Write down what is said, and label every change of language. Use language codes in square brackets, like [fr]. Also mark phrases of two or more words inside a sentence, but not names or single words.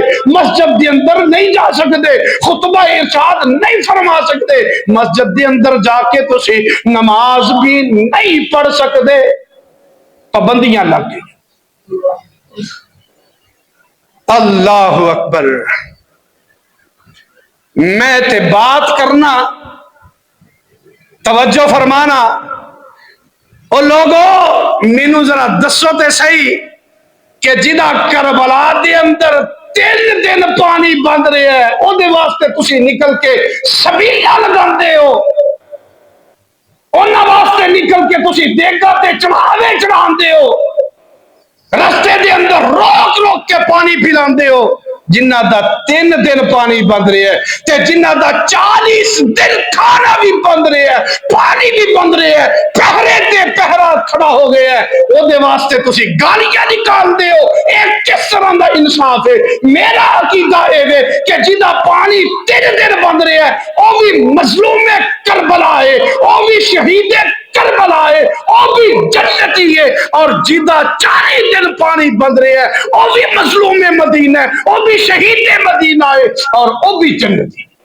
[pa] مسجد دے اندر نہیں جا سکتے, خطبہ ارشاد نہیں فرما سکتے, مسجد دے اندر جا کے تسی نماز بھی نہیں پڑھ سکتے. پابندیاں لگ گئی. [ar] اللہ اکبر. [pa] میں تے بات کرنا, توجہ فرمانا. او لوگو مینوں ذرا دسو تے صحیح کہ جدا کربلا دے اندر 3 دن پانی بند رہا ہے, او دے واسطے تسی نکل کے سبیلاں لگاندے ہو, انہاں واسطے نکل کے تسی دیگا تے چڑھاوے چڑھاندے ہو, رستے دے اندر روک روک کے پانی پلاندے ہو. جنہاں دا 3 دن پانی بند رہا ہے تے جنہاں دا 40 دن کھانا بھی بند رہا ہے، پانی بھی بند رہا ہے، پہرے تے پہرا کھڑا ہو گیا ہے، اودے واسطے تسی گالیاں نکالدے ہو. یہ کس طرح دا انصاف ہے? میرا عقیدہ ہے کہ جدا پانی 3 دن بند رہا ہے وہ بھی مظلوم کربلا ہے، وہ بھی شہید کربلا ہے، وہ بھی جنتی ہے، اور جدا 40 دن پانی بند رہا ہے وہ بھی مظلوم مدینہ ہے، وہ بھی شہید مدینہ ہے، اور وہ بھی جنتی.